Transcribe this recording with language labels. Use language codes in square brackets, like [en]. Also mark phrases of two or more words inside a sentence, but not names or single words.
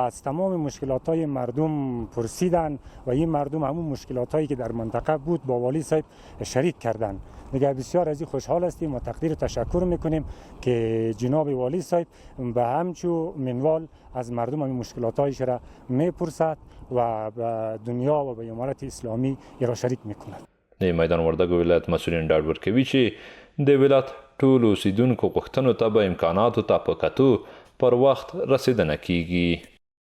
[fa] از تمام مشکلات های مردم پرسیدن و این مردم همون مشکلات هایی که در منطقه بود با والی صاحب شریک کردن. دیگه بسیار از این خوشحال هستیم و تقدیر تشکر میکنیم که جناب والی صاحب به همچو منوال از مردم همین مشکلات هایش را میپرسد و به دنیا و به امارت اسلامی را شریک میکند. [ps] د میدان وردګو ولایت مسؤلین ډاډ ورکوي چې د ولایت ټولو اوسیدونکو غوښتنو ته به امکاناتو ته په کتو پر وخت رسیدنه کیږي.